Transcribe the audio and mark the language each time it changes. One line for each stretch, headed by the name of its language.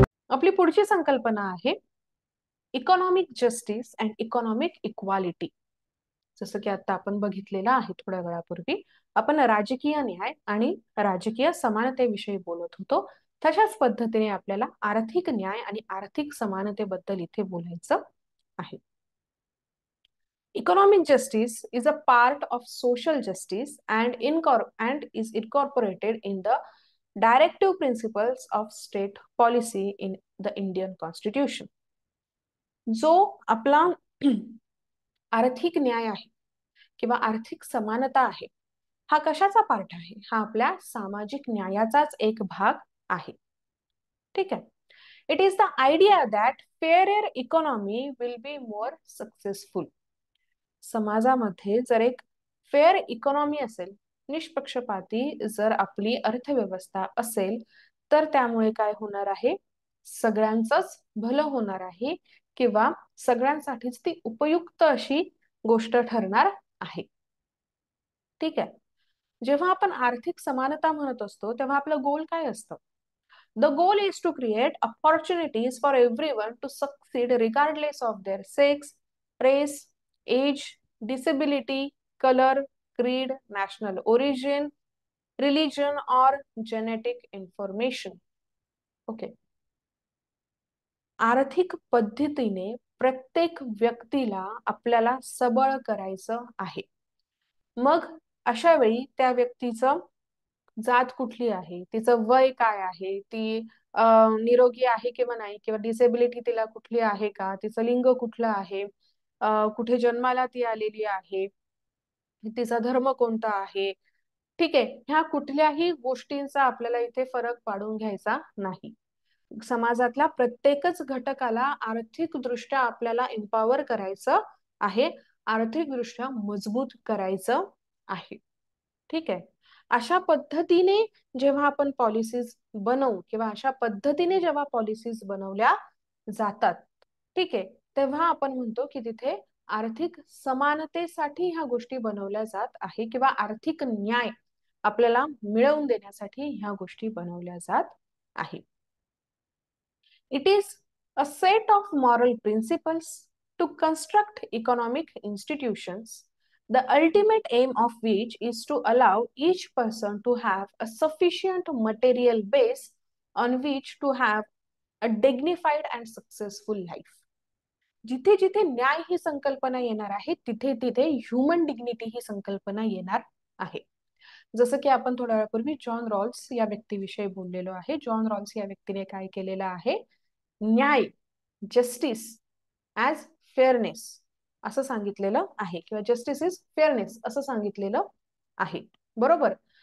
Marathi: आपली पुढची संकल्पना आहे
English: Economic justice and economic equality.
Marathi: जसं की आता आपण बघितलेलं आहे थोड्या वेळापूर्वी आपण राजकीय न्याय आणि राजकीय समानतेविषयी बोलत होतो. तशाच पद्धतीने आपल्याला आर्थिक न्याय आणि आर्थिक समानतेबद्दल इथे बोलायचं आहे.
English: Economic justice is a part of social justice and is incorporated in the directive principles of state policy in the Indian Constitution.
Marathi: जो आपला आर्थिक न्याय आहे किंवा आर्थिक समानता आहे, हा कशाचा पार्ट आहे? हा आपल्या सामाजिक न्यायाचाच एक भाग आहे. ठीक आहे.
English: It is the idea that fair economy will be more successful.
Marathi: समाजामध्ये जर एक फेअर इकॉनॉमी असेल, निष्पक्षपाती जर आपली अर्थव्यवस्था असेल, तर त्यामुळे काय होणार आहे? सगळ्यांचंच भलं होणार आहे किंवा सगळ्यांसाठीच ती उपयुक्त अशी गोष्ट ठरणार आहे. ठीक आहे. जेव्हा आपण आर्थिक समानता म्हणत असतो तेव्हा आपलं गोल काय असतं?
English: The goal is to create opportunities for everyone to succeed regardless of their sex, race, age, disability, color, creed, national origin, religion, or genetic information. Okay.
Marathi: आर्थिक पद्धतीने प्रत्येक व्यक्तीला आपल्याला सबळ करायचं आहे. मग अशा वेळी त्या व्यक्तीचं जात कुठली आहे, तिचं वय काय आहे, ती निरोगी आहे किंवा नाही, किंवा डिसेबिलिटी तिला कुठली आहे का, तिचं लिंग कुठलं आहे, कुठे जन्माला ती आलेली आहे, तिचा धर्म कोणता आहे. ठीक आहे. ह्या कुठल्याही गोष्टींचा आपल्याला इथे फरक पाडून घ्यायचा नाही. समाजातल्या प्रत्येकच घटकाला आर्थिक दृष्ट्या आपल्याला एम्पॉवर करायचं आहे, आर्थिक दृष्ट्या मजबूत करायचं आहे. ठीक आहे. अशा पद्धतीने जेव्हा आपण पॉलिसीज बनवू किंवा अशा पद्धतीने जेव्हा पॉलिसीज बनवल्या जातात, ठीक आहे, तेव्हा आपण म्हणतो की तिथे आर्थिक समानतेसाठी ह्या गोष्टी बनवल्या जात आहे किंवा आर्थिक न्याय आपल्याला मिळवून देण्यासाठी ह्या गोष्टी बनवल्या जात आहे.
English: It is a set of moral principles to construct economic institutions, the ultimate aim of which is to allow each person to have a sufficient material base on which to have a dignified and successful life.
Marathi: जिथे जिथे न्याय ही संकल्पना येणार आहे, तिथे तिथे human dignity ही संकल्पना येणार आहे. जसं की आपण थोड्या वेळापूर्वी जॉन रॉल्स या व्यक्तीविषयी बोललेलो आहे. जॉन रॉल्स या व्यक्तीने काय केलेलं आहे? न्याय,
English: justice as fairness
Marathi: असं सांगितलेलं आहे, किंवा
English: justice is fairness
Marathi: असं सांगितलेलं आहे. बरोबर.